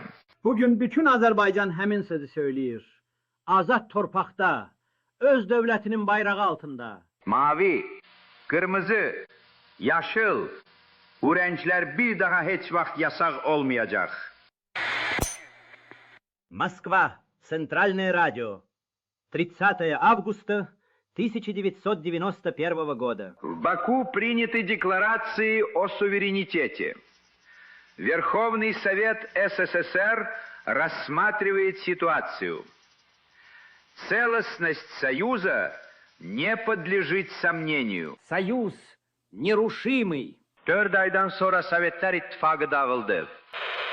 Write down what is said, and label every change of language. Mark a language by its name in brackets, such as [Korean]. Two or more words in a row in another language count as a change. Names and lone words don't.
[Azerbaijani] Bugün bütün Azərbaycan həmin sözü söyləyir. Azad torpaqda, öz dövlətinin bayrağı altında. [Turkish] Mavi, kırmızı, yaşıl, bu renkler bir daha [Azerbaijani] heç vaxt [Turkish] yasak olmayacak. [Russian] Moskva, Центральное радио. 30 августа 1991 года. В Баку приняты декларации о суверенитете. Верховный Совет СССР рассматривает ситуацию. Целостность Союза не подлежит сомнению. Союз нерушимый. [Azerbaijani] 4 aydan sonra Sovetler İttifakı dağıldı.